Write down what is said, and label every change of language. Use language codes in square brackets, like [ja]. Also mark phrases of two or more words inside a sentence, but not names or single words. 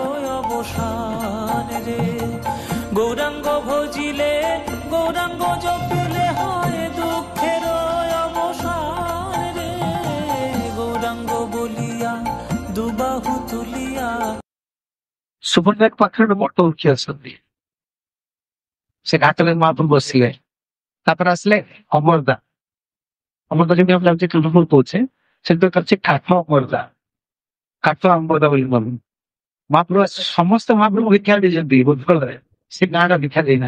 [bn] অবসান রে, গৌরাঙ্গ ভজিলে গৌরাঙ্গ জপিলে হয় দুঃখের অবসান রে, গৌরাঙ্গ বলিয়া দুবাহু তুলিয়া। [or] ସୁବର୍ଣ୍ଣରେଖ ପାଖରେ ବଟ ଉଠି ଅଛନ୍ତି, ସେ ଘାଟରେ ମହାପ୍ରଭୁ ବସିଲେ। ତାପରେ ଆସିଲେ ଅମରଦା। ଅମରଦା ଯେମିତି ଆମେ ଲାଗୁଛି ତୁଲପୁର କହୁଛେ, ସେଠି ଅଛି କାଠ ଅମରଦା, କାଠ ଅମରଦା ବୋଲି ମହାପ୍ରଭୁ ସମସ୍ତେ ମହାପ୍ରଭୁ ଭିକ୍ଷା ଦେଇଛନ୍ତି ଉତ୍କଳରେ, ସେ ଗାଁର ଭିକ୍ଷା ଦେଇନା।